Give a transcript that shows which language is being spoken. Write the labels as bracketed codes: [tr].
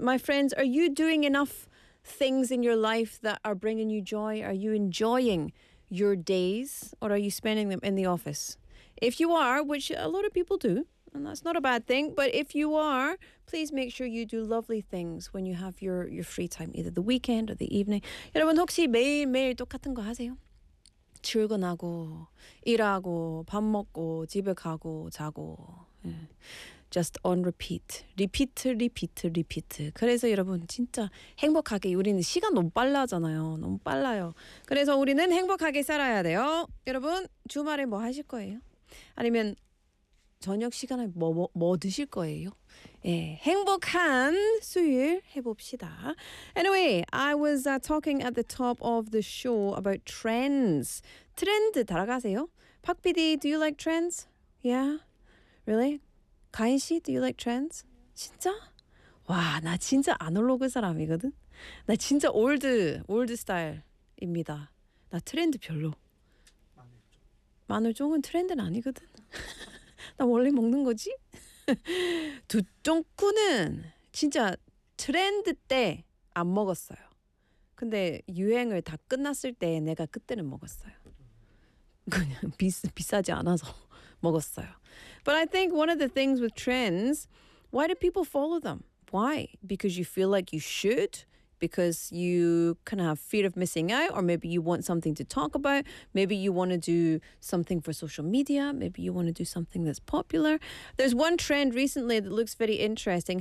[en] My friends, are you doing enough things in your life that are bringing you joy? Are you enjoying your days, or are you spending them in the office? If you are, which a lot of people do, and that's not a bad thing, but if you are, please make sure you do lovely things when you have your free time, either the weekend or the evening. [ko] 여러분 혹시 매일매일 똑같은 거 하세요? 출근하고 일하고 밥 먹고 집에 가고 자고. [en] Just on repeat. Repeat, repeat, repeat. [ko] 그래서 여러분 진짜 행복하게, 우리는 시간 너무 빨라잖아요. 너무 빨라요. 그래서 우리는 행복하게 살아야 돼요. 여러분 주말에 뭐 하실 거예요? 아니면 저녁 시간에 뭐 드실 거예요? 예, 행복한 수요일 해봅시다. [en] Anyway, I was talking at the top of the show about trends. [ko] 트렌드 따라가세요. [en] 박 PD, do you like trends? Yeah? Really? 가인 씨, do you like trends? [ko] 진짜? 와, 나 진짜 아날로그 사람이거든. 나 진짜 올드 스타일입니다. 나 트렌드 별로. 마늘종은 트렌드는 아니거든. 나 원래 먹는 거지. 두쫑꾸는 진짜 트렌드 때 안 먹었어요. 근데 유행을 다 끝났을 때 내가 그때는 먹었어요. 그냥 비싸지 않아서 먹었어요. [en] But I think one of the things with trends, why do people follow them? Why? Because you feel like you should? Because you kind of have fear of missing out? Or maybe you want something to talk about? Maybe you want to do something for social media? Maybe you want to do something that's popular? There's one trend recently that looks very interesting.